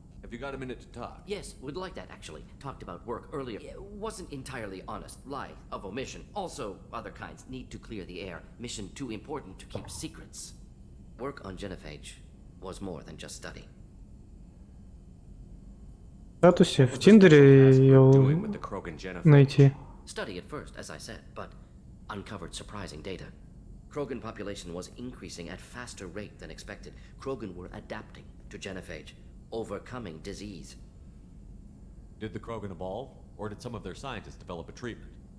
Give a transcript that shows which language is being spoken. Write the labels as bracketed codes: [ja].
[en] Have you got a minute to talk? Yes, would like that actually. Talked about work earlier. It wasn't entirely honest. Lie of omission. Also, other kinds. Need to clear the air. Mission too important to keep secrets. Work on Genophage was more than just study. [ru] В статусе в Тиндере ее найти. [en] Study at first, as I said, but uncovered surprising data. Krogan population was increasing at faster rate than expected. Krogan were adapting to genophage, overcoming disease. Did the Krogan evolve, or did some of their scientists develop a treatment?